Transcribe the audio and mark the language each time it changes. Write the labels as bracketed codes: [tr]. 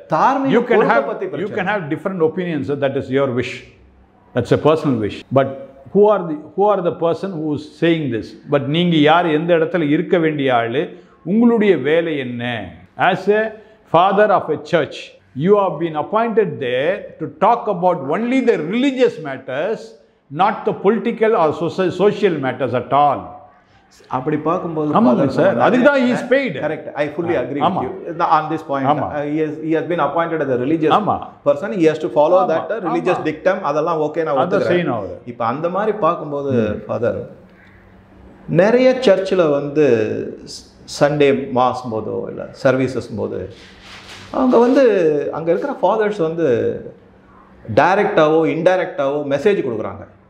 [en] தார்மீக you can have different opinions, that is your wish, that's a personal wish, but who are the person who is saying this? [ta] But நீங்க யார், எந்த இடத்துல இருக்க வேண்டிய ஆளு, உங்களுடைய வேலை என்ன? [en] As a father of a church, you have been appointed there to talk about only the religious matters, not the political or social matters at all. [ta] அப்படி பார்க்கும்போது சார் அதுக்கு தான் [en] he is paid. Correct, I fully agree with you on this point. He has been appointed as a religious person, he has to follow that religious dictum. [ta] அதெல்லாம் okay, நான் ஒத்துக்கிறேன். இப்போ அந்த மாதிரி பார்க்கும்போது ஃபாதர் நிறைய சர்ச்சில் வந்து சண்டே மாஸ் போதோ இல்லை சர்வீசஸ் போது அவங்க வந்து அங்கே இருக்கிற ஃபாதர்ஸ் வந்து டைரெக்டாவோ இன்டைரக்டாவோ மெசேஜ் கொடுக்குறாங்க.